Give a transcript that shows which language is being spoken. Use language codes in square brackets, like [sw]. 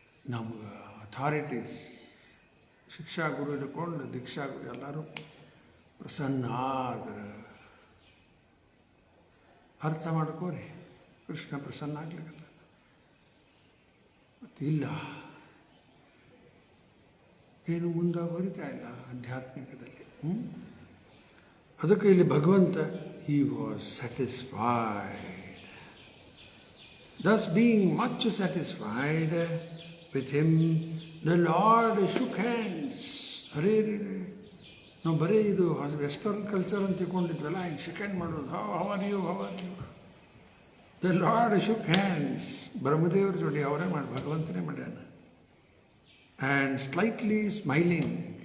[kn] ನಮ್ಗೆ ಅಥಾರಿಟೀಸ್, ಶಿಕ್ಷಾ ಗುರು ಹಿಡ್ಕೊಂಡು ದೀಕ್ಷಾ ಗುರು ಎಲ್ಲರೂ ಪ್ರಸನ್ನ ಆದ್ರೆ ಅರ್ಥ ಮಾಡ್ಕೋರಿ, ಕೃಷ್ಣ ಪ್ರಸನ್ನ ಆಗ್ಲಿಕ್ಕೆ. ಮತ್ತಿಲ್ಲ, ಏನು ಮುಂದುವರಿತಾ ಇಲ್ಲ ಆಧ್ಯಾತ್ಮಿಕದಲ್ಲಿ. ಅದಕ್ಕೆ ಇಲ್ಲಿ ಭಗವಂತ [en] he was satisfied. Thus being much satisfied with him, the Lord shook hands. [kn] ಅರೇ ನಾವು ಬರೀ ಇದು ವೆಸ್ಟರ್ನ್ ಕಲ್ಚರ್ ಅಂತ ತಿಳ್ಕೊಂಡಿದ್ವಲ್ಲ, ಹಿಂಗೆ ಶೇಕ್ ಹ್ಯಾಂಡ್ ಮಾಡೋದು. [en] How are you. The lord shook hands. [kn] ಬ್ರಹ್ಮದೇವ್ರ ಜೋಡಿ ಅವರೇ ಭಗವಂತನೇ ಮಾಡ್ಯಾನ. [en] And slightly smiling.